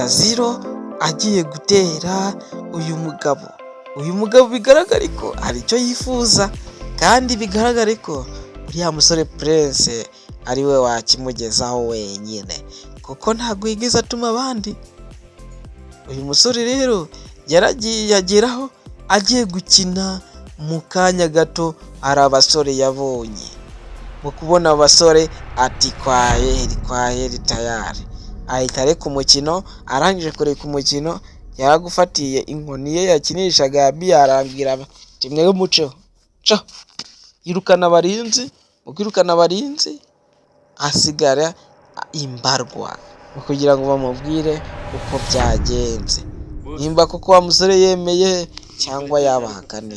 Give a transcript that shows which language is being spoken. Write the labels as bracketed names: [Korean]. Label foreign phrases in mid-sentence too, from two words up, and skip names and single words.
[Kinyarwanda] Zero agiye gutera uyu mugabo bigaragara ko hari icyo yifuza, kandi bigaragara ko uriya musore Prince ari we wakimugezaho wenyine, kuko ntabwo yigeze atuma abandi. Uyu musore rero yaragiye ageraho agiye gukina, mu kanya gato hari abasore yabonye. Mu kubona abasore ati [Swahili] kwa heri tayari, [Kinyarwanda] ahita areka umukino. Arangije kureka umukino yaragufatiye inkoni ye yakinishaga yabiye, arambwira ati mwebwe muceho yirukana abarinzi. Ukirukana abarinzi hasigara imbarwa kugira ngo bamubwire uko byagenze, nimba koko wa musore yemeye cyangwa yabahakane.